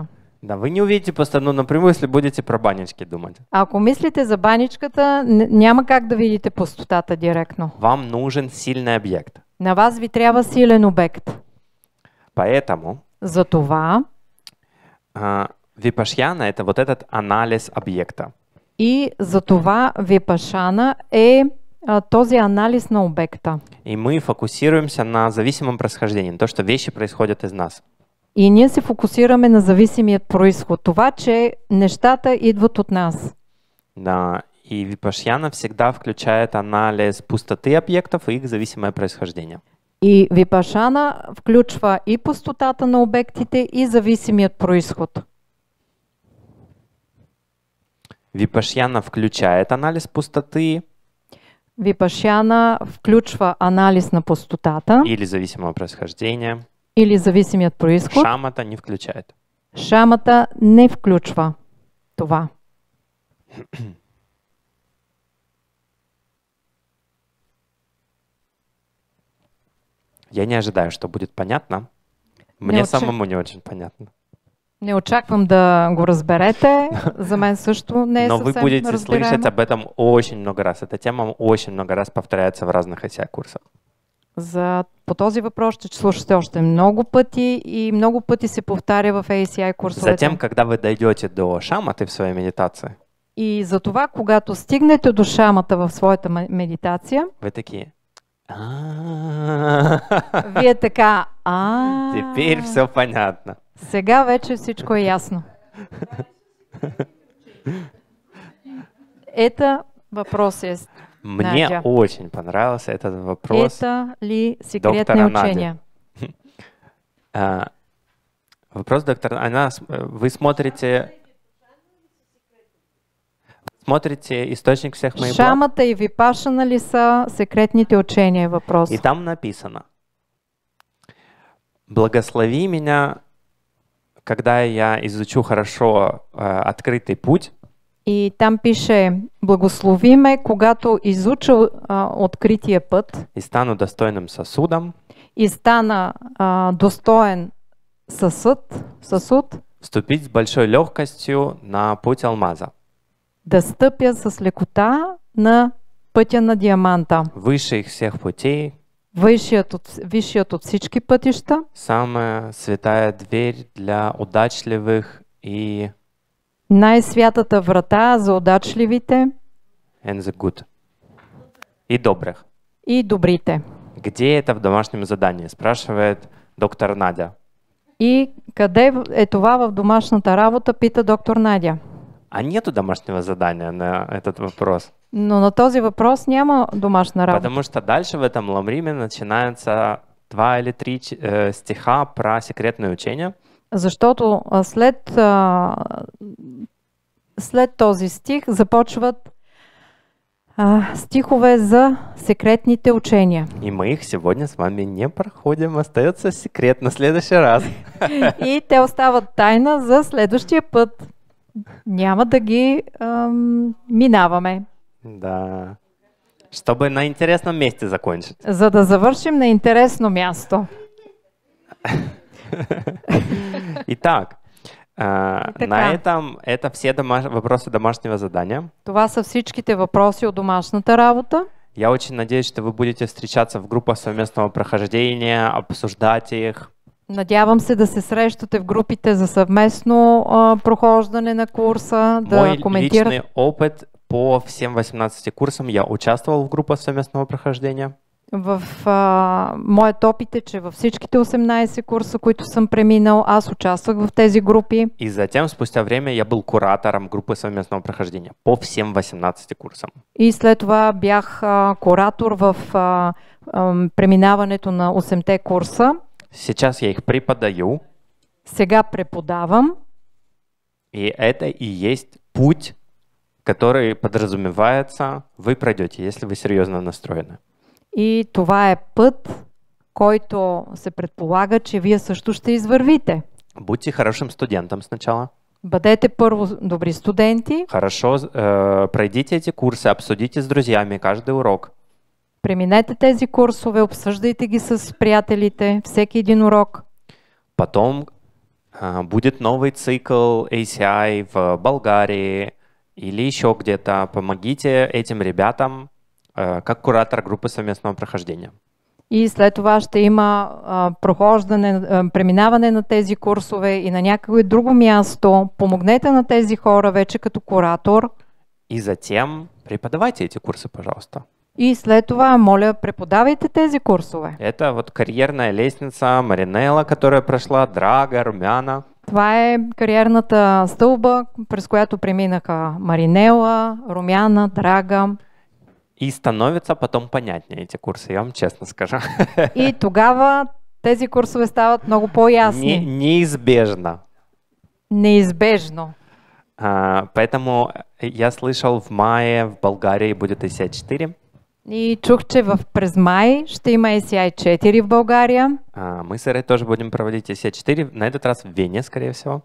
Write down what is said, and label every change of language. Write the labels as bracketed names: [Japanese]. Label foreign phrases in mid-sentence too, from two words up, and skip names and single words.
[Russian] Да, вы не увидите пустоту напрямую, если будете про банечки думать. [Bulgarian] Ако мислите за баничката, няма как да видите пустотата директно. [Russian] Вам нужен сильный объект. [Bulgarian] На вас ви трябва силен обект. [Russian] Поэтому [Bulgarian] Затова [Russian] випашьяна – это вот этот анализ объекта. [Bulgarian] и затова випашана е този анализ на обекта. [Russian] И мы фокусируемся на зависимом происхождении, на то, что вещи происходят из нас. [Bulgarian] И ние се фокусираме на зависимият произход. Това, че нещата идват от нас. [Russian] Да, и випашьяна всегда включает анализ пустоты объектов и их зависимое происхождение. [Bulgarian] И випашана включва и пустотата на обектите, и зависимият произход. [Russian] Випашьяна включает анализ пустоты [Bulgarian] Випашана включва анализ на пустотата [Russian] или зависимого происхождения. [Bulgarian] или зависимият произход. [Russian] Шамата не включает. [Bulgarian] Шамата не включва това. [Russian] Я не ожидаю, что будет понятно. Мне самому не очень понятно. [Bulgarian] Не очаквам да го разберете. За мен също не е [Russian] Но вы [Bulgarian] съвсем [Russian] будете [Bulgarian] разбираемо. [Russian] слышать об этом очень много раз. Эта тема очень много раз повторяется в разных ICI-курсах. [Bulgarian] По този въпрос ще слушате още много пъти и много пъти се повтаря в ACI курсовете. [Russian] Затем, когда вы дойдете до шаматы в своей медитации, [Bulgarian] И за това, когато стигнете до шамата в своята медитация, [Russian] вы такие. [Bulgarian] вие така, [Russian] Теперь все понятно. [Bulgarian] сега вече всичко е ясно. [Russian] Это вопрос есть. Мне Надя. очень понравился этот вопрос. Это ли секретные доктора Нади. учения? Вопрос доктора. Вы смотрите источник всех моих благ? [Bulgarian] Шамата и випашана ли са секретните учения? Въпрос. [Russian] И там написано. Благослови меня, когда я изучу хорошо открытый путь, [Bulgarian] И там пише, благослови ме, когато изуча открития път [Russian] и стану достойным сосудом, [Bulgarian] и стана достоен съсуд, [Russian] вступить с большой легкостью на путь алмаза, [Bulgarian] да стъпя с лекота на пътя на диаманта. [Russian] высших всех путей, [Bulgarian] Висшият от всички пътища, [Russian] самая святая дверь для удачливых и [Bulgarian] най-святата врата за удачливите [English] and the good, [Russian] и добрых. [Bulgarian] и добрите. [Russian] Где это в домашнем задании? Спрашивает доктор Надя. [Bulgarian] И къде е това в домашната работа, пита доктор Надя. [Russian] А нету домашнего задания на этот вопрос? [Bulgarian] Но на този въпрос няма домашна работа. [Russian] Потому что дальше в этом ламриме начинаются 2 или 3 стиха про секретное учение. [Bulgarian] Защото след този стих започват стихове за секретните учения. [Russian] И мы их сегодня с вами не проходим. Остается секрет на следующий раз. [Bulgarian] И те остават тайна за следващия път. Няма да ги минаваме. [Russian] Да. Чтобы на интересном месте закончить. [Bulgarian] За да завършим на интересно място. [Russian] Итак, на этом это все вопросы домашнего задания. [Bulgarian] Това са всичките въпроси от домашната работа. [Russian] Я очень надеюсь, что вы будете встречаться в группах совместного прохождения, обсуждать их. [Bulgarian] Надявам се да се срещате в групите за съвместно прохождане на курса, да [Russian] Мой [Bulgarian] коментирате. [Russian] личный опыт по всем 18 курсам, я участвовал в группах совместного прохождения. [Bulgarian] Моят опит е, че във всичките 18 курса, които съм преминал, аз участвах в тези групи. [Russian] И затем, спустя время, я был куратором группы совместного прохождения по всем 18 курсам. [Bulgarian] И след това бях куратор в преминаването на 8-те курса. [Russian] Сейчас я их преподаю. [Bulgarian] Сега преподавам. [Russian] И это и есть путь, который подразумевается, вы пройдете, если вы серьезно настроены. [Bulgarian] И това е път, който се предполага, че вие също ще извървите. [Russian] Будьте хорошим студентом сначала. [Bulgarian] Бъдете първо добри студенти. [Russian] Хорошо пройдите эти курсы, обсудите с друзьями каждый урок. [Bulgarian] Преминете тези курсове, обсъждайте ги с приятелите, всеки един урок. [Russian] Потом будет новый цикл ACI в Болгарии или еще где-то. Помогите этим ребятам как куратор группы совместного прохождения. [Bulgarian] И след това ще има преминаване на тези курсове и на някакво друго място. Помогнете на тези хора вече като куратор. [Russian] И затем преподавайте эти курсы, пожалуйста. [Bulgarian] И след това, моля, преподавайте тези курсове. [Russian] Это вот карьерная лестница Маринела, которая прошла, Драга, Румяна. [Bulgarian] Това е кариерната стълба, през която преминаха Маринела, Румяна, Драга. [Russian] И становятся потом понятнее эти курсы, я вам честно скажу. [Bulgarian] И тогава тези курсове стават много по-ясни. [Russian] Неизбежно. [Bulgarian] Неизбежно. [Russian] Поэтому я слышал, в мае в Болгарии будет ACI 4. [Bulgarian] И чух, че през май ще има ACI 4 в България. [Russian] Мы с Ирой тоже будем проводить ACI 4, на этот раз в Вене, скорее всего.